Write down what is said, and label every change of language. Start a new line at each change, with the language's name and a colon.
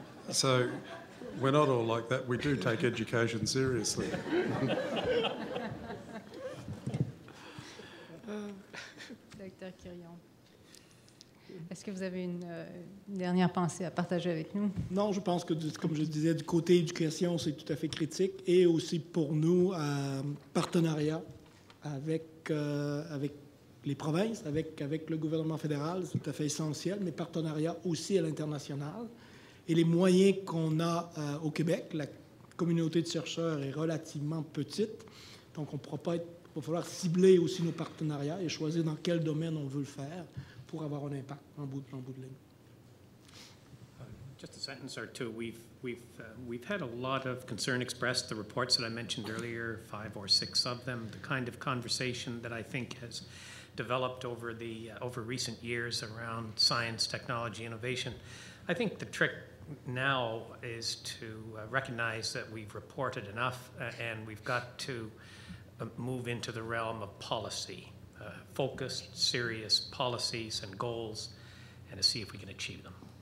English: So we're not all like that. We do take education seriously.
French: Docteur Quirion, est-ce que vous avez une dernière pensée à partager avec nous? Non, je pense que, comme je disais, du côté éducation, c'est tout à fait critique. Et aussi pour nous, partenariat avec les provinces, avec le gouvernement fédéral, c'est tout à fait essentiel, mais partenariat aussi à l'international. Et les moyens qu'on a au Québec, la communauté de chercheurs est relativement petite, donc on pourra pas être, il va falloir cibler aussi nos partenariats et choisir dans quel domaine on veut le faire pour avoir un impact en bout de ligne.
English: Just a sentence or two. We've had a lot of concern expressed. The reports that I mentioned earlier, 5 or 6 of them, the kind of conversation that I think has developed over recent years around science, technology, innovation. I think the trick now is to recognize that we've reported enough and we've got to move into the realm of policy, focused, serious policies and goals, and to see if we can achieve them.